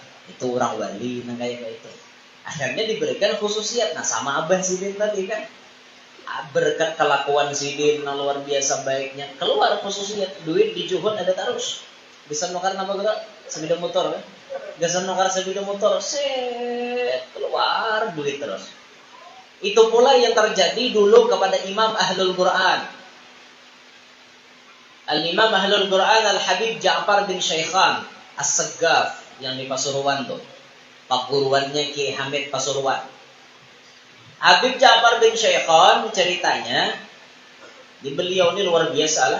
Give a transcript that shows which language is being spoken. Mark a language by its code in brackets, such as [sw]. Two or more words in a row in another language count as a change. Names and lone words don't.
[bjn] Itu orang wali yang kayak itu. Akhirnya diberikan khususiat. Nah sama Abah Sidin tadi kan. Berkat kelakuan Sidin yang luar biasa baiknya. Keluar khususiat. Duit di Juhud ada terus. Bisa nukar nama gerak? [id] Sebidang motor kan? Bisa nukar sebidang motor. Set keluar duit terus. Itu pula yang terjadi dulu kepada Imam Ahlul Quran. Al-Imam Ahlul Quran Al-Habib Ja'far bin Syaikhan As-Saggaf yang di Pasuruan tuh. Paguruannya Ki Hamid Pasuruan. Habib Ja'far bin Syaikhan ceritanya, di beliau ini luar biasa lah.